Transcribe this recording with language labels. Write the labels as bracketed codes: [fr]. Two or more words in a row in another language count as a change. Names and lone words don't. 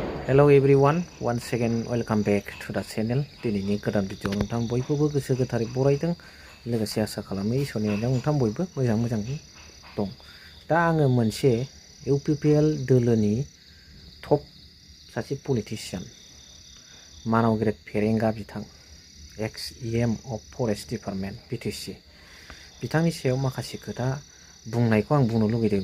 [en] Hello everyone, once again welcome back to the channel. [brx] दिनैनि गोदान भिडिअ नोंथां बयखौबो गोसो गोथारै बरायदों। लोगोसे आसा खालामो इसोरनि अननायाव नोंथां बयबो मोजाङै दं। दा आङो मोनसे इउपिपिएल दोलोनि टप सासे पलिटिशियान मानव फेरेंगा बिथां [en] ex EM of Forest Department [brx] बिटिसि बिथांनि सायाव माखासे खोथा बुंनायखौ आं बुंनो लुगैदों।